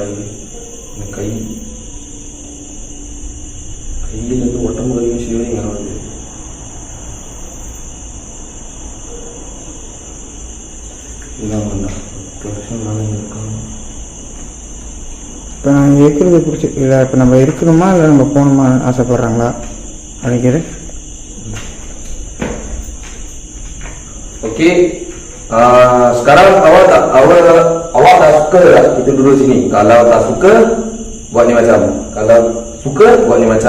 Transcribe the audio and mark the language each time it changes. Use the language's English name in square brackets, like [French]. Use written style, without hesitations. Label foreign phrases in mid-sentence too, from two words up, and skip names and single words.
[Tamil] இந்த கையிலேருந்து உடம்பு வரையும் ஷிவரிங் ஆகுது. இதான் வேண்டாம். 10 வருஷம் மேலே இருக்காங்க. இப்போ நாங்கள் இருக்கிறது பிடிச்சி இல்லை, இப்போ நம்ம இருக்கணுமா இல்லை நம்ம போகணுமா ஆசைப்பட்றாங்களா அப்படிங்கிறது. [Malay] Okey, sekarang awak tak suka tak kita duduk sini. Kalau tak suka, buat ni macam. Kalau suka, buat ni macam.